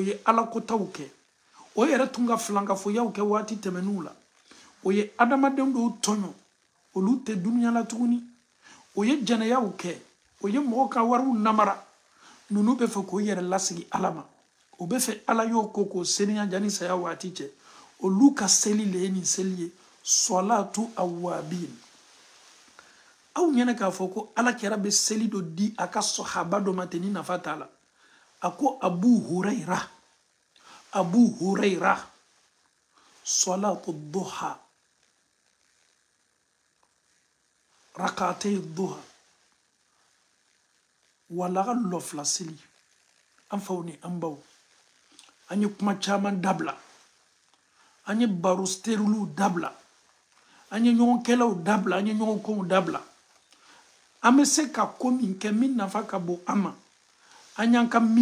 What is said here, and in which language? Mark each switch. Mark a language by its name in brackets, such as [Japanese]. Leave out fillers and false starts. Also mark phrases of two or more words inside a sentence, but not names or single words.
[Bambara] ye alakotaw kɛ o yɛrɛ tun ka filankafoyaw kɛ waati tɛmɛn'u la o ye adamaden dɔw tɔɲɔ olu tɛ duniya la tuguni o ye jɛnɛyaw kɛ o ye mɔgɔ ka wariw namara ninnu bɛ fɛ k'o yɛrɛ lasigi ala ma o bɛ fɛ ala y'o ko k'o seniya jani saya waati cɛ olu ka seli le ye nin seli ye [Arabic] صلاة الأوابين [Bambara] aw ɲɛna k'a fɔ ko ala kɛra bɛ seli dɔ di a ka sahaba dɔ ma ten ni nafa t'a la a ko abu hurayra [Arabic] صلاة الضحى ركعتي الضحى [Bambara] walaga lɔfila seli an faw ni an baw an ye kuma caman dabila an ye baro steriliw dabila an ye ɲɔgɔn kɛlaw dabila an ye ɲɔgɔn kow dabila an bɛ se ka ko min kɛ min nafa ka bon an ma an y'an ka